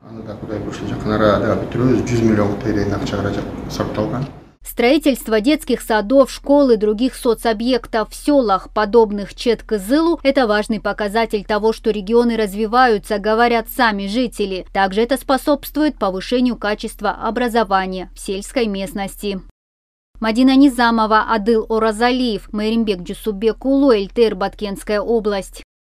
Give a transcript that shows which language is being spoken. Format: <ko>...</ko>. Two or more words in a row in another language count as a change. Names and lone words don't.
<ru>Строительство детских садов, школ и других соцобъектов в селах, подобных Четкызылу, это важный показатель того, что регионы развиваются, говорят сами жители. Также это способствует повышению качества образования в сельской местности. Мадина Низамова, Адыл Оразалиев, Майримбек Джусубек Улу, Эльтер, Баткенская область.</ru>